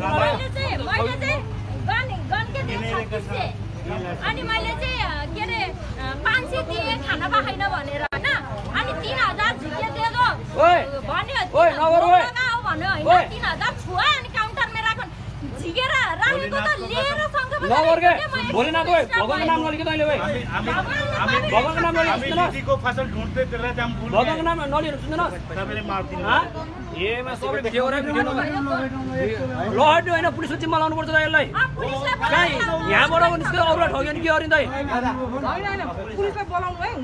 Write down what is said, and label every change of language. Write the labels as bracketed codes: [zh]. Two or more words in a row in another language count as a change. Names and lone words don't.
[ne] मैले चाहिँ गनके दिएँ 3600, अनि मैले चाहिँ के अरे 500 दिएँ खाना पकाइन भनेर हैन, अनि 3000 झिके दिएदो भन्यो भन्यो हैन। 3000 छुवा अनि काउन्टरमा राख्नु झिकेर राखेको त लिएर सँगै नगर्के भोलेनाथ ओए भगवानको नाम नलिक तैँले ओए भगवानको नाम नलिक सुन्दैन? [hi] दीदी को फसल ढूंढते फिर रहे थे हम, [ne] भगवानको नाम नलिएर सुन्दैन? सबैले मार्दिनु। एमा सबै भिडियो गरेर भिडियो नगर ल हट्यो होइन, पुलिसको जिम्मा लाउनुपर्छ त यसलाई। कहीँ यहाँबाट निस्केर अरूलाई ठग्यो नि के गरिँदै? पुलिसलाई बोलाउनु है,